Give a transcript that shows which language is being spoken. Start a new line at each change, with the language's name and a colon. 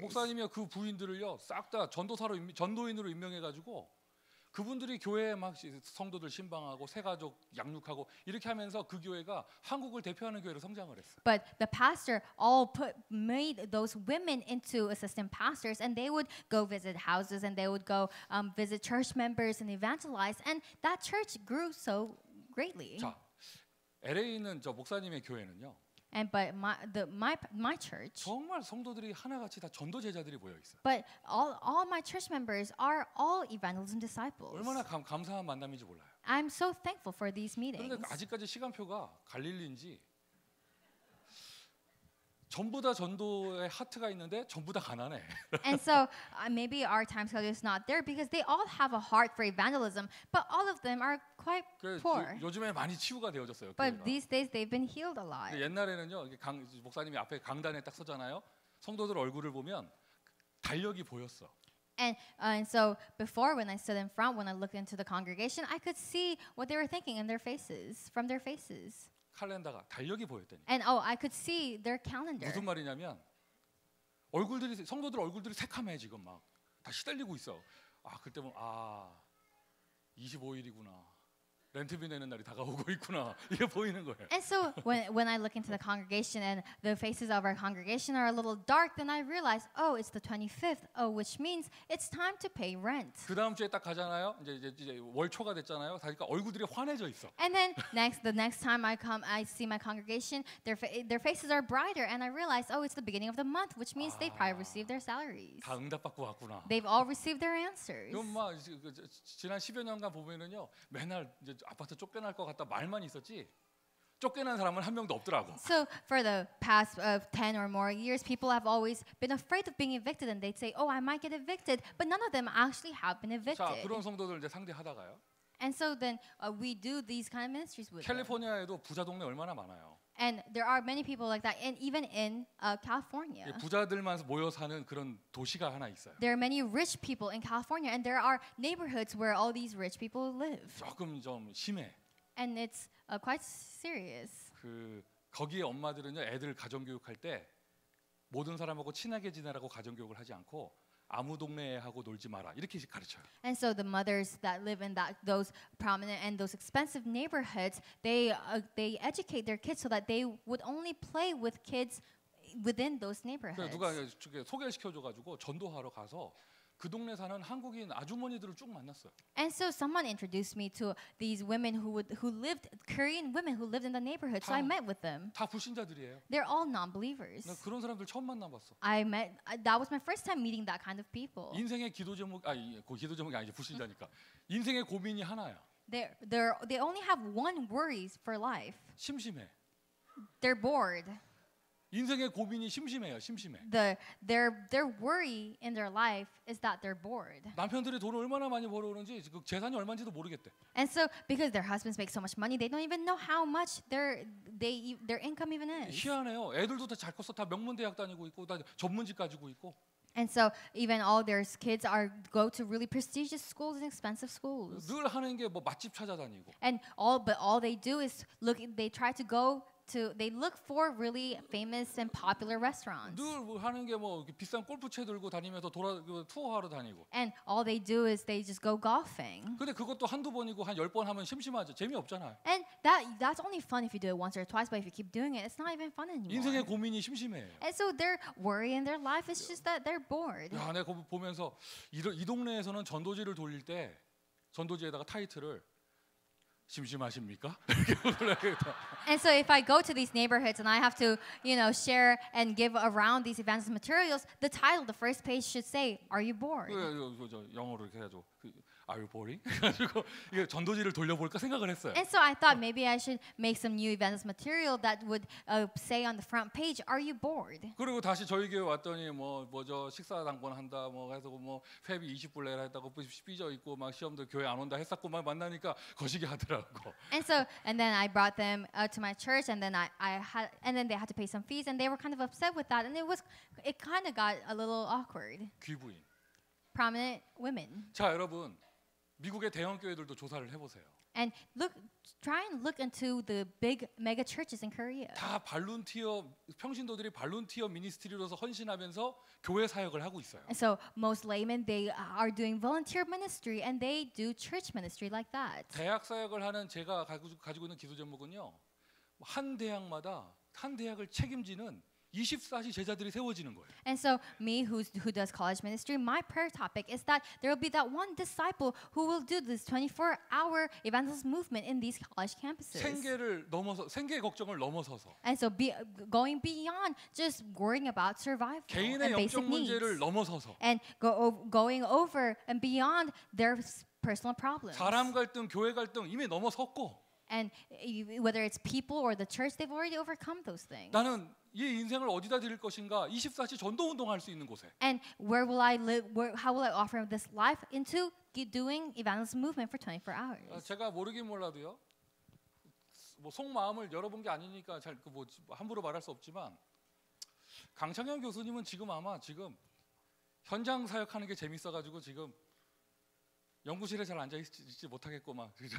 Korean: 목사님이 그 부인들을요 싹 다 전도인으로 임명해가지고 그분들이 교회에 막 성도들 신방하고 새가족 양육하고 이렇게 하면서 그 교회가 한국을 대표하는 교회로 성장을 했어요.
English: But the pastor made those women into assistant pastors, and they would go visit houses, and they would go visit church members and evangelize, and that church grew so greatly.
Korean: 자, LA에 있는 저 목사님의 교회는요.
English: But my church.
Korean: 정말 성도들이 하나같이 다 전도 제자들이 모여 있어요.
English: But all my church members are all evangelism disciples.
Korean: 얼마나 감사한 만남인지 몰라요.
English: I'm so thankful for these meetings.
Korean: 그런데 아직까지 시간표가 갈릴리인지 전부 다 전도의 하트가 있는데 전부 다 가난해.
English: And so maybe our time schedule is not there because they all have a heart for evangelism, but all of them are quite poor.
Korean: 요즘에 많이 치유가 되어졌어요.
English: But these days they've been healed a lot.
Korean: 옛날에는요, 목사님이 앞에 강단에 딱 서잖아요. 성도들 얼굴을 보면 달력이 보였어.
English: And so before, when I stood in front, when I looked into the congregation, I could see what they were thinking in their faces, from their faces.
Korean: 칼렌더가 달력이 보였더니.
English: And I could see their calendar.
Korean: 무슨 말이냐면 성도들 얼굴들이 새카매 지금 막 다 시달리고 있어. 그때 보면 25일이구나. 렌트비 내는 날이 다가오고 있구나. 이게 보이는 거예요.
English: And so when I look into the congregation and the faces of our congregation are a little dark, then I realize, oh, it's the 25th. Oh, which means it's time to pay rent.
Korean: 그 다음 주에 딱 가잖아요. 이제 월 초가 됐잖아요. 그러니까 얼굴들이 환해져 있어.
English: And then the next time I come, I see my congregation. Their faces are brighter, and I realize, oh, it's the beginning of the month, which means they probably received their salaries.
Korean: 다 응답받고 왔구나.
English: They've all received their answers.
Korean: 그럼 막 지난 10여 년간 보면은요, 맨날 이제 아파트 쫓겨날 것 같다 말만 있었지. 쫓겨난 사람은 한 명도 없더라고.
English: So for the past 10 or more years, people have always been afraid of being evicted, and they'd say, "Oh, I might get evicted," but none of them actually have been
Korean: 자,
English: evicted.
Korean: 그런 성도들 이제 상대하다가요.
English: And so then we do these kind of ministries with them.
Korean: 캘리포니아에도 부자 동네 얼마나 많아요.
English: And there are many people like that, and even in California.
Korean: 부자들만 모여 사는 그런 도시가 하나 있어요.
English: There are many rich people in California, and there are neighborhoods where all these rich people live.
Korean: 조금 좀 심해.
English: And it's quite serious.
Korean: 그 거기에 엄마들은요, 애들 가정 교육할 때 모든 사람하고 친하게 지내라고 가정 교육을 하지 않고 아무 동네에 하고 놀지 마라 이렇게 가르쳐요.
English: And so the mothers that live in those prominent and those expensive neighborhoods, they educate their kids so that they would only play with kids within those neighborhoods.
Korean: 누가 소개를 시켜줘가지고 전도하러 가서 그 동네 사는 한국인 아주머니들을 쭉 만났어요.
English: And so someone introduced me to these women who lived Korean women who lived in the neighborhood. So I met with them.
Korean: 다 불신자들이에요.
English: They're all non-believers.
Korean: 나 그런 사람들 처음 만나봤어.
English: That was my first time meeting that kind of people.
Korean: 인생의 기도 제목 기도 제목이 아니지 불신자니까. 인생의 고민이 하나야.
English: They only have one worry for life.
Korean: 심심해.
English: They're bored.
Korean: 인생의 고민이 심심해요. 심심해.
English: Their worry in their life is that they're bored.
Korean: 남편들이 돈을 얼마나 많이 벌어오는지 그 재산이 얼마인지도 모르겠대.
English: And so because their husbands make so much money, they don't even know how much their income even is.
Korean: 희한해요. 애들도 다 잘 컸어. 다 명문대학 다니고 있고 다 전문직 가지고 있고.
English: And so even all their kids go to really prestigious schools and expensive schools.
Korean: 늘 하는 게 뭐 맛집 찾아다니고.
English: And all they do is they try to they look for really famous and popular restaurants.
Korean: 늘 뭐 하는 게 뭐 비싼 골프채 들고 다니면서 투어하러 다니고.
English: And all they do is they just go golfing.
Korean: 근데 그것도 한두 번이고 한 10번 하면 심심하죠. 재미없잖아요.
English: And that's only fun if you do it once or twice, but if you keep doing it, it's not even fun anymore.
Korean: 인생의 고민이 심심해요.
English: And so their worry in their life is just that they're bored.
Korean: 야, 내가 보면서 이 동네에서는 전도지를 돌릴 때 전도지에다가 타이틀을 심심하십니까?
English: And so if I go to these neighborhoods and I have to, share and give around these evangelist materials, the title, the first page should say, "Are you bored?"
Korean: 영어로 이렇게 해가지고
English: Are you boring?
Korean: 그래가지고 이게 전도지를 돌려볼까 생각을 했어요.
English: And so I thought maybe I should make some new evangelist material that would say on the front page, "Are you bored?"
Korean: 그리고 다시 저희 교회 왔더니 뭐저 식사 당번 한다 뭐 해서 뭐 회비 20불 내라 했다고 삐져 있고 막 시험도 교회 안 온다 했었고 막 만나니까 거시기 하더라고.
English: And then I brought them to my church, and then they had to pay some fees, and they were kind of upset with that, and it kind of got a little awkward.
Korean: 귀부인.
English: Prominent women.
Korean: 자, 여러분. 미국의 대형 교회들도 조사를 해보세요.
English: And try and look into the big mega churches in Korea.
Korean: 다 평신도들이 발룬티어 미니스트리로서 헌신하면서 교회 사역을 하고 있어요.
English: And so most laymen, they are doing volunteer ministry, and they do church ministry like that.
Korean: 대학 사역을 하는 제가 가지고 있는 기도 제목은요. 한 대학을 책임지는 24시 제자들이 세워지는 거예요.
English: And so me who does college ministry, my prayer topic is that there will be that one disciple who will do this 24-hour evangelist movement in these college campuses.
Korean: 생계 걱정을 넘어서서
English: And so going beyond just worrying about survival
Korean: 개인의
English: and basic
Korean: 영적 문제를
English: needs.
Korean: 넘어서서
English: And going over and beyond their personal problems.
Korean: 사람 갈등, 교회 갈등 이미 넘어섰고.
English: And whether it's people or the church, they've already overcome those things.
Korean: 나는 이 인생을 어디다 드릴 것인가? 24시 전도 운동할 수 있는 곳에.
English: And where will I live? How will I offer this life into doing evangelism movement for 24 hours?
Korean: 제가 모르긴 몰라도요. 뭐 속마음을 열어본 게 아니니까 잘 함부로 말할 수 없지만 강창현 교수님은 아마 현장 사역하는 게 재밌어가지고 지금 연구실에 잘 앉아 있지 못하겠고 막